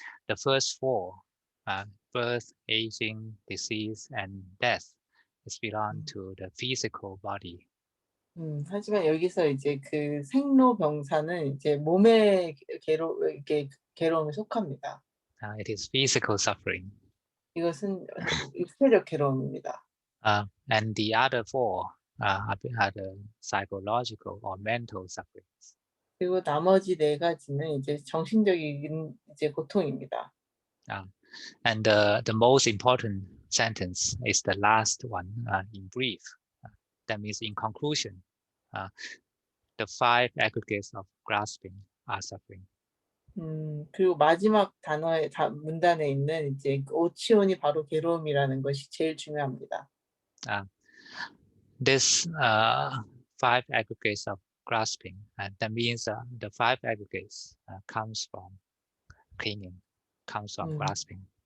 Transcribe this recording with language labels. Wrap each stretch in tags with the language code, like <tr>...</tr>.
<en>The first 4, birth, aging, disease, and death, is belong to the physical body.</en> <ko>하지만 여기서 이제 그 생로병사는 이제 몸의 괴로움에 속합니다.</ko> <en>It is physical suffering.</en> <ko>이것은 육체적 괴로움입니다.</ko> <en>And the other 4 are the psychological or mental sufferings.</en> <ko>그리고 나머지 4가지는 이제 정신적인 이제 고통입니다.</ko> <en>And the most important sentence is the last one, in brief. That means in conclusion, the 5 aggregates of grasping are suffering.</en> <ko>그리고 마지막 문단에 있는 이제 오치온이 바로 괴로움이라는 것이 제일 중요합니다.</ko> <en>This 5 aggregates of grasping, that means the 5 aggregates comes from clinging, comes from grasping.</en>